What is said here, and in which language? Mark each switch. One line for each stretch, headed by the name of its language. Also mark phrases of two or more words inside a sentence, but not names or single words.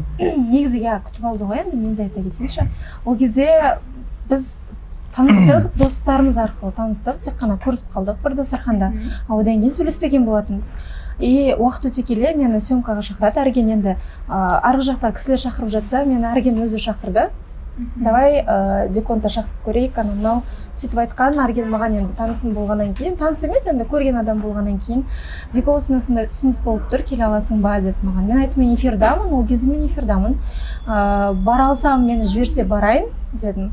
Kyrgyz: Негизи күтүп алды го энди, мен айта кетейинчи. Ол кезде биз тааныстык, досторубуз аркылуу тааныстык, тек гана көрүшүп калдык бир дасарханда. Одан кийин сүйлөшпеген болотунбуз. Убакыт өтө келе мени съемкага чакырат. Арген энди аркы жакта кисилер чакырып жатса, мени Арген өзү чакырды.
Kazakh: давай деконта шақырып көрейік, ана мынау сөйтіп айтқан. Арген маған енді танысым болғаннан кейін, таныс емес енді көрген адам болғаннан кейін, Дико осындай ұсыныс болып тұр, келе аласың ба деді маған. Мен айттым, мен эфирдамын, ол кезде мен эфирдамын, бара алсам мені жіберсе барайын дедім.